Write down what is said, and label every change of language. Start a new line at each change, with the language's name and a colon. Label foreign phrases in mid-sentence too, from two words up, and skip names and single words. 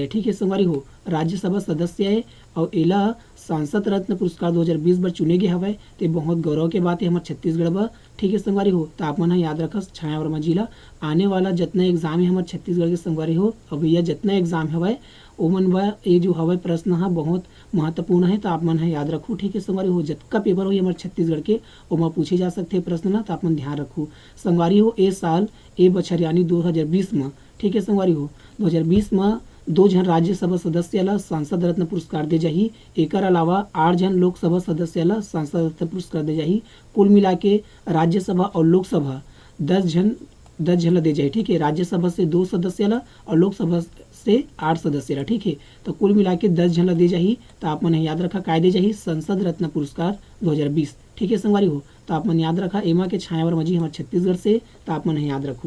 Chhattisgarhi: ठीक है संगवारी हो, राज्यसभा सदस्य है और एला सांसद रत्न पुरस्कार 2020 बर चुने गए हवय। तो बहुत गौरव के बात है हमारे छत्तीसगढ़ बर। ठीक है संगवारी हो, तो आप मन याद रखस छाया वर्मा जी ला। आने वाला जितना एग्जाम है हमारे छत्तीसगढ़ के संगवारी हो, और भैया जितना एग्जाम हवय ओमन बा ये जो हवय प्रश्न है बहुत महत्वपूर्ण है, तो आप मन याद रखू। ठीक है संगवारी हो, जितना पेपर हो हमारे छत्तीसगढ़ के ओमा पूछे जा सकते हैं प्रश्न ना, तो आप मन ध्यान रखू संगवारी हो। ए साल ए बछर यानी 2020 में, ठीक है संगवारी हो, 2020 में 2 जन राज्यसभा सदस्य ला सांसद रत्न पुरस्कार दे जाही। एकर अलावा 8 जन लोकसभा सदस्य ला सांसद रत्न पुरस्कार दे जाही। कुल मिला के राज्यसभा और लोकसभा 10 जन ला दे जाए। ठीक है, राज्यसभा से 2 सदस्य ला और लोकसभा से 8 सदस्य ला। ठीक है, तो कुल मिला के 10 जन ला दे जाही। तो आप मन याद रखा काय दे जाही, संसद रत्न पुरस्कार 2020। ठीक है संगवारी हो, तो आप मन याद रखा एमा के छाया वर्मा जी हमारे छत्तीसगढ़ से, तो आप मन याद रखू।